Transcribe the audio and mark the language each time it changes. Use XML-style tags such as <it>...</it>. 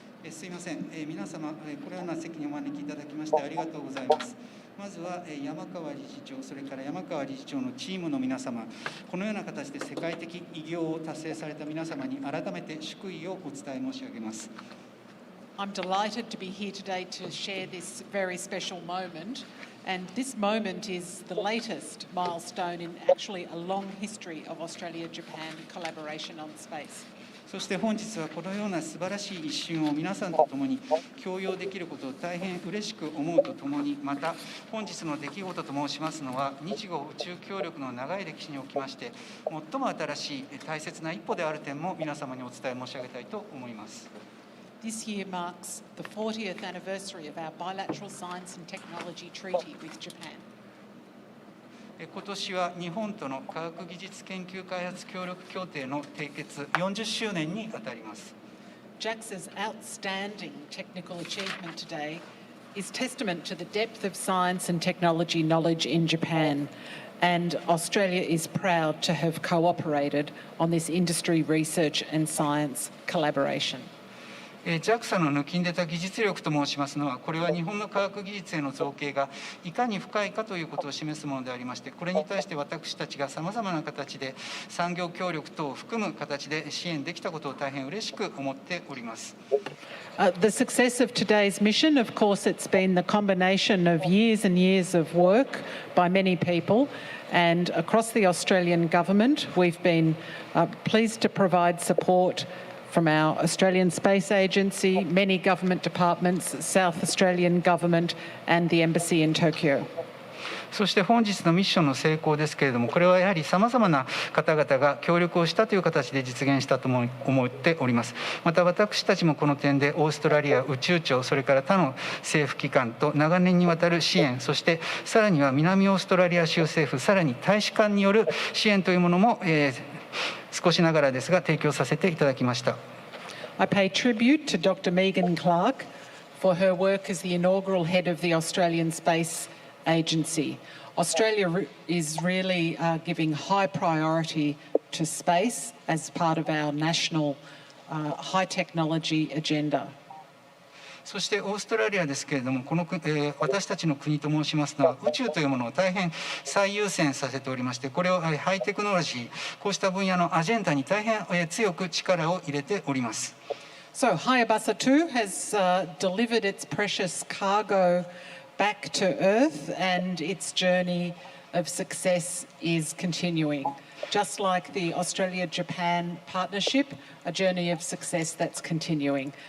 <ja>すいません、皆様、このような席にお招きいただきましてありがとうございます。まずは山川理事長、それから山川理事長のチームの皆様、このような形で世界的偉業を達成された皆様に改めて祝意をお伝え申し上げます。</ja> <en>I'm delighted to be here today to share this very special moment, and this moment is the latest milestone in actually a long history of Australia-Japan collaboration on space.</en> <ja>そして本日はこのような素晴らしい一瞬を皆さんと共に共有できることを大変嬉しく思うとともに、また本日の出来事と申しますのは日豪宇宙協力の長い歴史におきまして最も新しい大切な一歩である点も皆様にお伝え申し上げたいと思います。</ja> <en>This year marks the 40th anniversary of our bilateral science and technology treaty with Japan.</en> <ja>今年は日本との科学技術研究開発協力協定の締結40周年にあたります。</ja> <en>JAXA's outstanding technical achievement today is testament to the depth of science and technology knowledge in Japan, and Australia is proud to have cooperated on this industry research and science collaboration.</en> <ja>JAXA の抜きん出た技術力と申しますのは、これは日本の科学技術への造形がいかに深いかということを示すものでありまして、これに対して私たちがさまざまな形で産業協力等を含む形で支援できたことを大変嬉しく思っております。</ja> <en>The success of today's mission, of course, it's been the combination of years and years of work by many people, and across the Australian government, we've been pleased to provide support from our Australian Space Agency, many government departments, South Australian government, and the embassy in Tokyo.</en> <ja>そして本日のミッションの成功ですけれども、これはやはりさまざまな方々が協力をしたという形で実現したと思っております。また私たちもこの点でオーストラリア宇宙庁、それから他の政府機関と長年にわたる支援、そしてさらには南オーストラリア州政府、さらに大使館による支援というものも、少しながらですが提供させていただきました。</ja> <en>I pay tribute to Dr. Megan Clark for her work as the inaugural head of the Australian Space Agency. Australia is really giving high priority to space as part of our national high technology agenda.</en> <ja>そしてオーストラリアですけれども、私たちの国と申しますのは宇宙というものを大変最優先させておりまして、これをハイテクノロジー、こうした分野のアジェンダに大変強く力を入れております。</ja> <en>So Hayabusa2 has delivered its precious cargo back to Earth, and its journey of success is continuing. Just like the Australia-Japan partnership, a journey of success that's continuing.</en>